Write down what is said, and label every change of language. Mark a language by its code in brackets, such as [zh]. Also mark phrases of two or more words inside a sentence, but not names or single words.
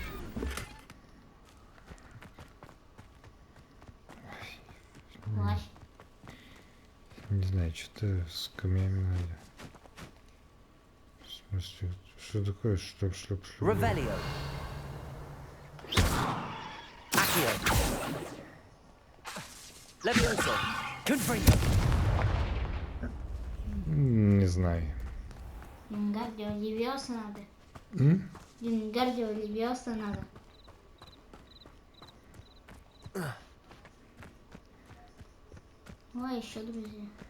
[ru] Плащ. Не знаю, что-то с камнями надо. В смысле, что такое шлеп? [la] Revelio. Accio. Levioso. Confringo. [ru] Не знаю. [la] Wingardio Leviosa [ru] надо. М? [la] Wingardio Leviosa [ru] надо. Ой, еще друзья.